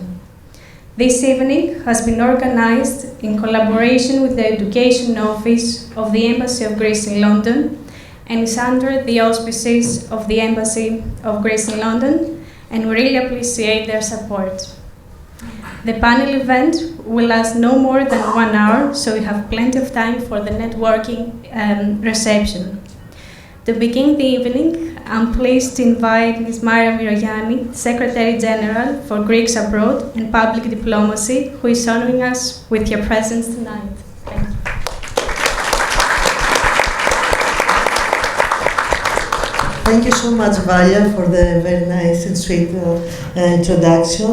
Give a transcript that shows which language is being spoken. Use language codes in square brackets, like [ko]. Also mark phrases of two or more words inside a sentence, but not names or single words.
[en] This evening has been organized in collaboration with the Education Office of the Embassy of Greece in London and is under the auspices of the Embassy of Greece in London, and we really appreciate their support. The panel event will last no more than 1 hour, so we have plenty of time for the networking reception. To begin the evening, I'm pleased to invite Ms. Mάιρα Μυρογιάννη, Secretary General for Greeks Abroad and Public Diplomacy, who is honoring us with your presence tonight. Thank you. Thank you so much, Valia, for the very nice and sweet introduction.